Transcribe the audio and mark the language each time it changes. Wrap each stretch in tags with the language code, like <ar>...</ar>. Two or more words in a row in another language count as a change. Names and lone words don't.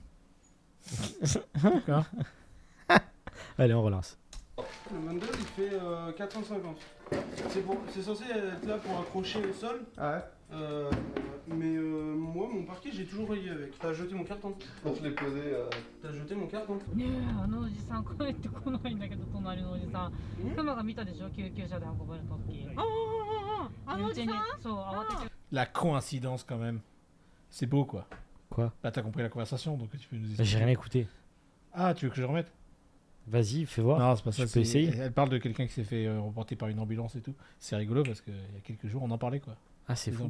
<fr>D'accord. Allez, on relance. Le bundle il fait 450. C'est censé être là pour accrocher au sol. Ah ouais. Mais moi mon parquet j'ai toujours rayé avec. T'as jeté mon carton. Donc je l'ai posé. T'as jeté mon carton.</fr> <ja>ねえ、あのおじさん帰ってこないんだけど、隣のおじさん。クマが見たでしょ、救急車で運ばれた時。あのおじさん？そう、慌てて。</ja> <fr>La coïncidence, quand même. C'est beau, quoi. Quoi? Bah, t'as compris la conversation, donc tu peux nous expliquer. J'ai rien écouté. Ah, tu veux que je le remette? Vas-y, fais voir. Non, c'est pas ça. Je peux essayer. Elle parle de quelqu'un qui s'est fait reporter par une ambulance et tout. C'est rigolo parce qu'il y a quelques jours, on en parlait, quoi. Ah, c'est fou.</fr>